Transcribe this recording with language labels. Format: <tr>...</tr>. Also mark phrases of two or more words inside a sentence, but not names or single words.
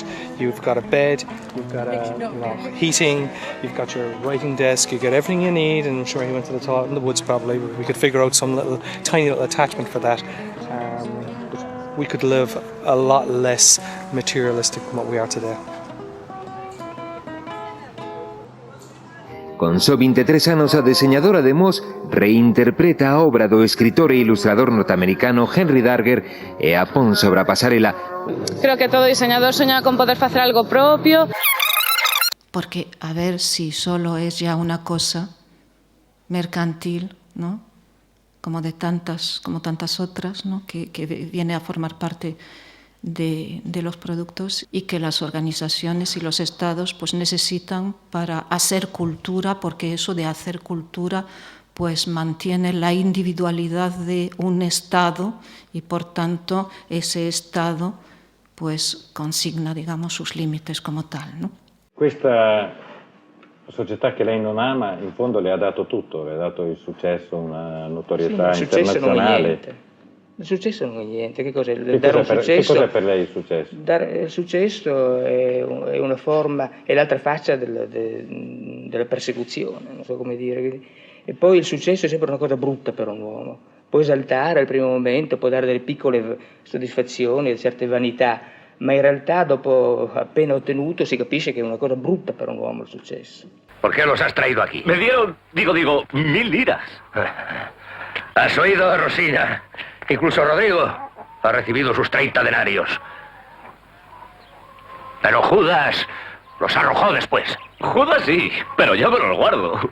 <en>You've got a bed, you've got heating, you've got your writing desk, you get everything you need, and I'm sure he went to the toilet in the woods probably. We could figure out some tiny little attachment for that. We could live a lot less materialistic than what we are today.</en> <gl>Con só 23 anos, a diseñadora de Moss reinterpreta a obra do escritor e ilustrador norteamericano Henry Darger e a pon sobre a pasarela. Creo que todo diseñador soña con poder facer algo propio.</gl> <es>Porque a ver si solo es ya una cosa mercantil, ¿no? Como tantas otras, ¿no? que viene a formar parte de los productos y que las organizaciones y los estados pues necesitan para hacer cultura, porque eso de hacer cultura pues mantiene la individualidad de un estado y por tanto ese estado pues consigna, digamos, sus límites como tal, ¿no?</es> <it>Questa società che lei non ama in fondo le ha dato tutto, le ha dato il successo, una notorietà internazionale. Il successo non è niente, che cos'è? Che cos'è per lei il successo? Il successo è una forma, è l'altra faccia della persecuzione, non so come dire. E poi il successo è sempre una cosa brutta per un uomo. Può esaltare al primo momento, può dare delle piccole soddisfazioni, certe vanità, ma in realtà dopo appena ottenuto si capisce che è una cosa brutta per un uomo il successo.</it> <es>¿Por qué los has traído aquí? Me dieron, digo, 1000 liras. ¿Has oído, Rosina? Incluso Rodrigo ha recibido sus 30 denarios. Pero Judas los arrojó después. Judas sí, pero yo me los guardo.</es>